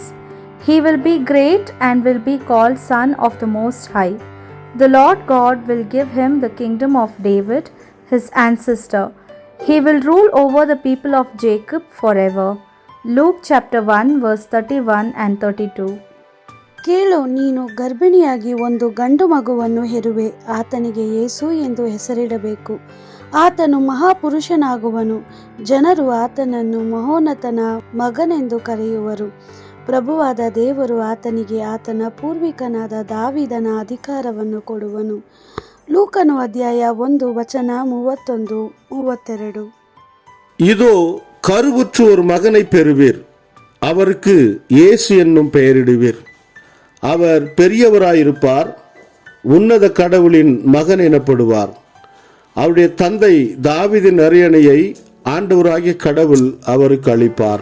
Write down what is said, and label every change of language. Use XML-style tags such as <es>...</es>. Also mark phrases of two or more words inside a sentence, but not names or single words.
<en>He will be great and will be called Son of the Most High. The Lord God will give him the kingdom of David, his ancestor. He will rule over the people of Jacob forever. Luke chapter 1 verse 31 and 32.</en> <kn>ಕೇಳು, ನೀನು ಗರ್ಭಿಣಿಯಾಗಿ ಒಂದು ಗಂಡು ಮಗುವನ್ನು ಹೆರುವೆ. ಆತನಿಗೆ ಯೇಸು ಎಂದು ಹೆಸರಿಡಬೇಕು. ಆತನು ಮಹಾಪುರುಷನಾಗುವನು. ಜನರು ಆತನನ್ನು ಮಹೋನ್ನತನ ಮಗನೆಂದು ಕರೆಯುವರು. ಪ್ರಭುವಾದ ದೇವರು ಆತನಿಗೆ ಆತನ ಪೂರ್ವಿಕನಾದ ದಾವೀದನ ಅಧಿಕಾರವನ್ನು ಕೊಡುವನು. ಲೂಕನು ಅಧ್ಯಾಯ 1 ವಚನ 31-32.</kn> <ta>இதோ கருவுற்று ஒரு மகனை பெறுவீர், அவருக்கு இயேசு என்னும் பெயரிடுவீர். அவர் பெரியவராயிருப்பார், உன்னத கடவுளின் மகன் எனப்படுவார். அவருடைய தந்தை தாவீதின் அரியணையை ஆண்டவராகிய கடவுள் அவருக்கு அளிப்பார்.</ta>